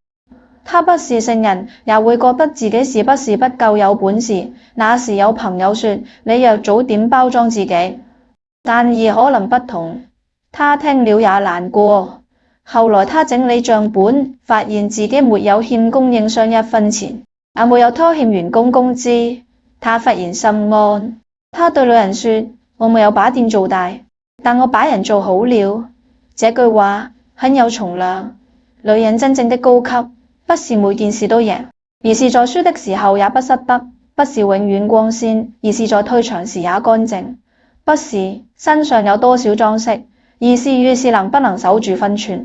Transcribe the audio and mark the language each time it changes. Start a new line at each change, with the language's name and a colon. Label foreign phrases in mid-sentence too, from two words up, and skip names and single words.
Chinese: 他不是聖人，也會覺得自己是不是不夠有本事。那時有朋友說，你若早點包裝自己，但而可能不同。他聽了也難過。後來他整理賬本，發現自己沒有欠供應商1分錢，也沒有拖欠員工工資。他忽然心安。他對女人說，我沒有把店做大，但我把人做好了。這句話很有重量。女人真正的高級，不是每件事都贏，而是在輸的時候也不失德；不是永遠光鮮，而是在退場時也乾淨；不是身上有多少裝飾，而是遇事能不能守住分寸。